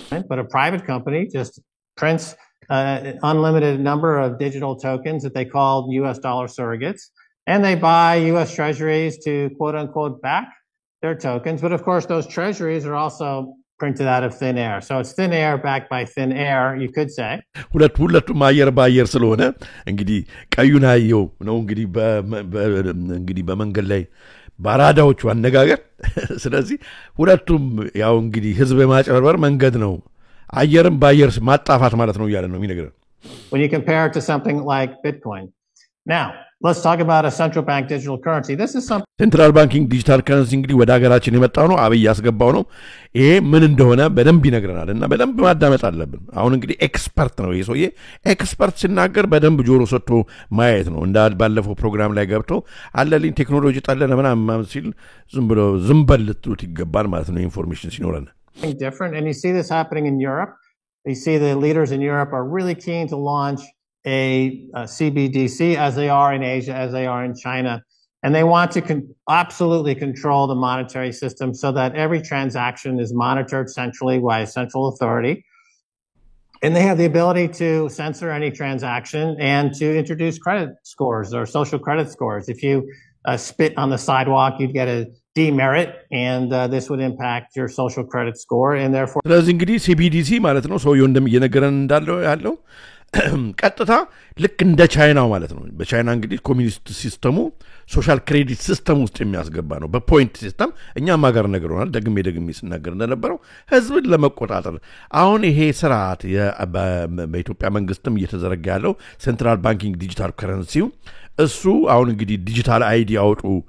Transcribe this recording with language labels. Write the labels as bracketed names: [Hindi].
[English] But a private company just prints an unlimited number of digital tokens that they call US dollar surrogates and they buy US treasuries to quote unquote back their tokens but of course those treasuries are also printed out of thin air so it's thin air backed by thin air you could say [Amharic] ሁለቱም አየር ባየር ስለሆነ እንግዲህ ቀዩን አየው ነው እንግዲህ በመንገድ ላይ ባራዳዎቹ አነጋገር ስለዚህ ሁለቱም ያው እንግዲህ ህዝብ የማጨበርበር መንገድ ነው አየርም ባየር ማጣፋት ማለት ነው ያለ ነው የሚነገረው [English] when you compare it to something like Bitcoin now let's talk about a central bank digital currency this is something central banking digital currency [Amharic] እንግዲህ ወደ ሀገራችን የመጣው ነው አብይ ያስገባው ነው ይሄ ምን እንደሆነ በደንብ ይነግረናልና በደንብ ማዳመጥ አለብን አሁን እንግዲህ ኤክስፐርት ነው ይሄ ሰውዬ ኤክስፐርት ሲናገር በደንብ ጆሮ ሰጥቶ ማየት ነው እንዳል ባለፈው ፕሮግራም ላይ ገብቶ አለልኝ ቴክኖሎጂ ጠለለ ምናምን ሲል ዝም በል ልትሉት ይገባል ማለት ነው ኢንፎርሜሽን ሲኖረን [English] different and you see this happening in Europe you see the leaders in Europe are really keen to launch a CBDC as they are in Asia as they are in China and they want to absolutely control the monetary system so that every transaction is monitored centrally by a central authority and they have the ability to censor any transaction and to introduce credit scores or social credit scores if you spit on the sidewalk you'd get a demerit and this would impact your social credit score and therefore [Amharic] ስለዚህ እንግዲህ CBDC ማለት ነው ሰውየው እንደየነገረን እንዳለው ያለው ቀጥታ ልክ እንደ ቻይናው ማለት ነው በቻይና እንግዲህ ኮሚኒስት ሲስተሙ ሶሻል ክሬዲት ሲስተም ውስጥ የሚያስገባ ነው በፖይንት ሲስተም እኛም ሀገር ነገርናል ደግሜ ሲናገር እንደነበረው ህዝብን ለመቆጣጠር አሁን ይሄ ስርዓት በኢትዮጵያ መንግስትም እየተዘረጋ ያለው ሴንትራል ባንኪንግ ዲጂታል ከረንሲው እሱ አሁን እንግዲህ ዲጂታል አይዲ አውጡ